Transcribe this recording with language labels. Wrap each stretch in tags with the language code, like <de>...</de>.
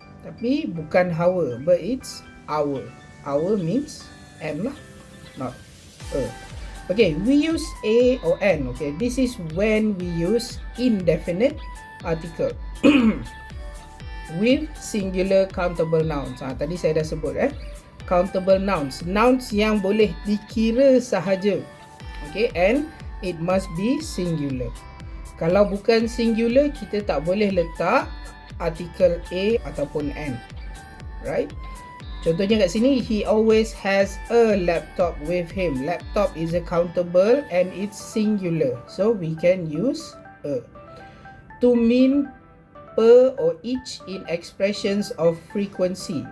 <ms>Tapi bukan</ms> <en>our, but it's our. Our means N lah, not a. Okay, we use A or N. Okay, this is when we use indefinite article with singular countable nouns.</en> <ms>Tadi saya dah sebut countable nouns, nouns yang boleh dikira sahaja.</ms> <en>Okay, and it must be singular.</en> <ms>Kalau bukan singular, kita tak boleh letak artikel A ataupun N.</ms> <en>Right?</en> <ms>Contohnya kat sini,</ms> <en>he always has a laptop with him. Laptop is a countable and it's singular, so we can use a. To mean per or each in expressions of frequency.</en>